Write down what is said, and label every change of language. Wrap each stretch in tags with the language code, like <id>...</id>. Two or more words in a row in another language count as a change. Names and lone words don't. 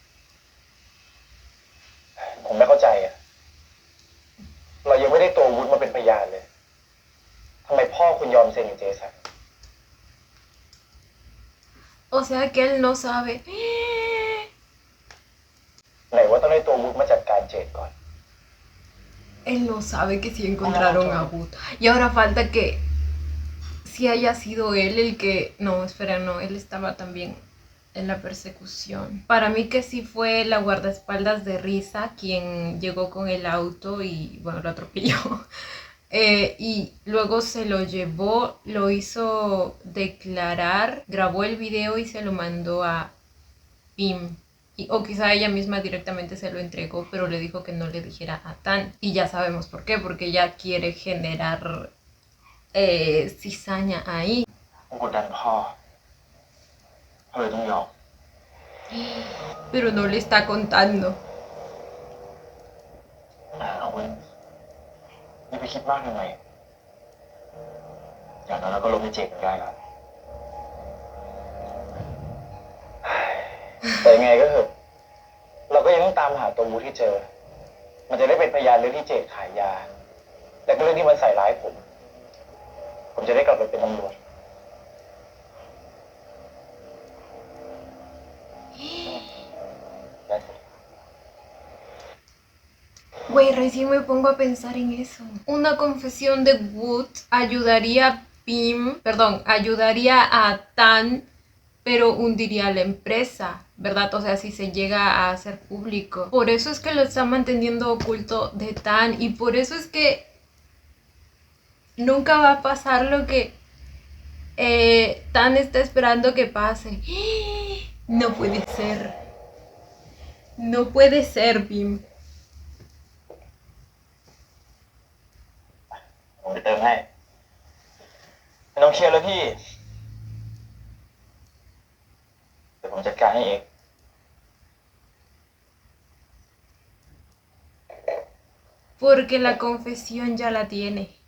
<th>ผมไม่เข้าใจอ่ะ เรายังไม่ได้ตัววุฒิมาเป็นพยานเลยทำไมพ่อคุณยอมเซ็นกับเจสัน</th> <es>O sea que él no sabe.</es> <th>ไหนว่าต้องได้ตัววุฒิมาจัดการเจดก่อน</th> <es>Él no sabe que sí encontraron a Wood. Y ahora falta que si haya sido él el que... No, espera, no, él estaba también en la persecución. Para mí que sí fue la guardaespaldas de Risa quien llegó con el auto y, bueno, lo atropelló. Y luego se lo llevó, lo hizo declarar, grabó el video y se lo mandó a Pim. O quizá ella misma directamente se lo entregó, pero le dijo que no le dijera a Tan. Y ya sabemos por qué, porque ella quiere generar cizaña ahí.</es> <th>ผมกดดันพ่อเลยต้องยอม</th> <es>Pero no le está contando.</es> <th>เอาเว้ยนี่ไปคิดมากทำไมอย่างนั้นเราก็ลงไปเจดกันได้แล้วแต่ยังไงก็เถอะเราก็ยังต้องตามหาตัววุฒิที่เจอ มันจะได้เป็นพยานเรื่องที่เจดขายยา แต่ก็เรื่องที่มันใส่ร้ายผมจะได้กลับไปเป็นตำรวจ</th> <es>Güey, recién me pongo a pensar en eso. Una confesión de Wood ayudaría a Pim, perdón, ayudaría a Tan, pero hundiría a la empresa, ¿verdad? O sea, si se llega a hacer público. Por eso es que lo está manteniendo oculto de Tan y por eso es que nunca va a pasar lo que Tan está esperando que pase. No puede ser. No puede ser, Bim.</es> <th>ผมไปเติมให้ไม่ต้องเครียดเลยพี่เดี๋ยวผมจัดการให้เอง</th> <es>Porque la confesión ya la tiene.</es>